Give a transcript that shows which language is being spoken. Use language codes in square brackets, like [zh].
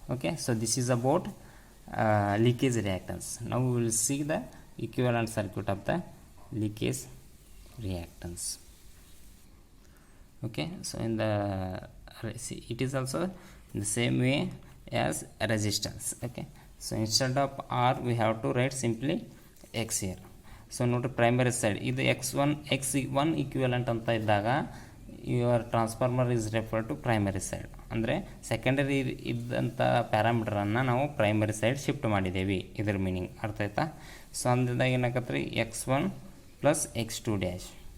[en] Okay, so this is about leakage reactance. Now we will see the equivalent circuit of the leakage reactance. Okay, so in the it is also in the same way as resistance. Okay, so instead of R we have to write simply X here. So note primary side [kn] ಇದು [en] X1 equivalent [kn] ಅಂತ ಇದ್ದಾಗ [en] Your transformer is refer to primary side. [kn] ಅಂದರೆ secondary ಇದ್ದಂಥ ಪ್ಯಾರಾಮೀಟರನ್ನು ನಾವು primary side shift ಮಾಡಿದ್ದೇವೆ, ಇದರ meaning ಅರ್ಥ ಆಯ್ತಾ. ಸೊ ಅಂದಾಗ ಏನಾಗತ್ತೆ ರೀ, X1 ಪ್ಲಸ್ X2 ಡ್ಯಾಶ್.